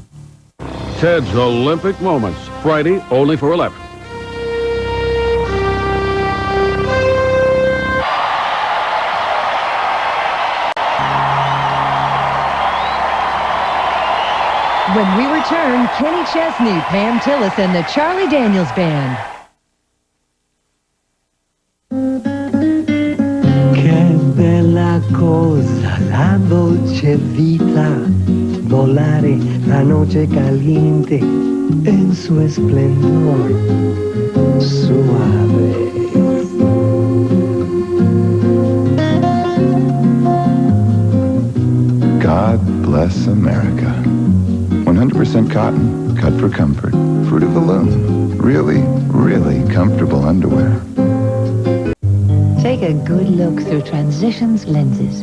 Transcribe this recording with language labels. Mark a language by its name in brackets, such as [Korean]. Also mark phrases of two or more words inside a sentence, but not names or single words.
[English] Ted's Olympic Moments, Friday, only for 11. When we return, Kenny Chesney, Pam Tillis, and the Charlie Daniels Band. [Italian] Che bella cosa la dolce vita. [Spanish] Volare la noche caliente en su esplendor suave. [English] God bless America. 100% cotton, cut for comfort. Fruit of the Loom. Really, really comfortable underwear. Take a good look through Transitions lenses.